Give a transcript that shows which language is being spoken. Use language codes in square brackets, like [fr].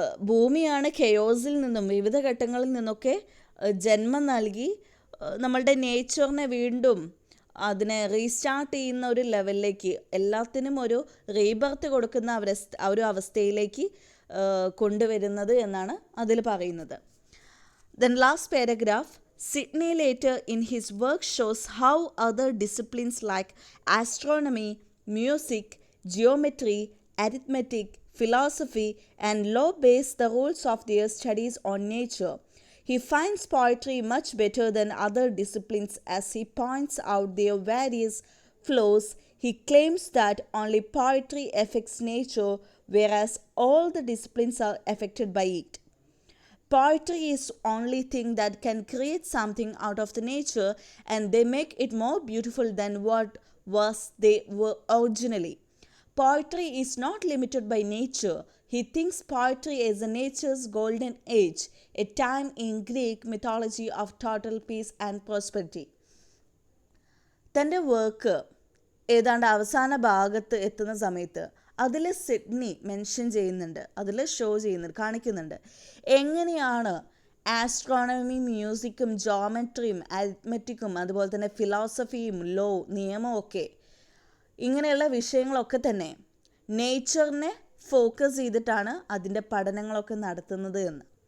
[ml] ഭൂമിയാണ് കെയോസിൽ നിന്നും വിവിധ ഘട്ടങ്ങളിൽ നിന്നൊക്കെ ജന്മം നൽകി നമ്മളുടെ നേച്ചറിനെ വീണ്ടും അതിനെ റീസ്റ്റാർട്ട് ചെയ്യുന്ന ഒരു ലെവലിലേക്ക്, എല്ലാത്തിനും ഒരു റീബർത്ത് കൊടുക്കുന്ന ഒരു അവസ്ഥയിലേക്ക് കൊണ്ടുവരുന്നത് എന്നാണ് അതിൽ പറയുന്നത്. [en] Then last paragraph, Sidney later in his work shows how other disciplines like astronomy, music, geometry, arithmetic, philosophy and law base the rules of their studies on nature. He finds poetry much better than other disciplines as he points out their various flaws. He claims that only poetry affects nature, whereas all the disciplines are affected by it. Poetry is the only thing that can create something out of the nature, and they make it more beautiful than what was they were originally. Poetry is not limited by nature. He thinks poetry is nature's golden age, a time in Greek mythology of total peace and prosperity. [ml] തൻ്റെ work ഏതാണ്ട് അവസാന ഭാഗത്ത് എത്തുന്ന സമയത്ത് അതിൽ Sydney mention ചെയ്യുന്നുണ്ട്, അതിൽ show ചെയ്യുന്നുണ്ട്, കാണിക്കുന്നുണ്ട് എങ്ങനെയാണ് ആസ്ട്രോണമി, മ്യൂസിക്കും ജോമെട്രിയും അരിത്മെറ്റിക്കും അതുപോലെ തന്നെ ഫിലോസഫിയും ലോ, നിയമവും ഒക്കെ, ഇങ്ങനെയുള്ള വിഷയങ്ങളൊക്കെ തന്നെ നേച്ചറിനെ ഫോക്കസ് ചെയ്തിട്ടാണ് അതിൻ്റെ പഠനങ്ങളൊക്കെ നടത്തുന്നത് എന്ന്.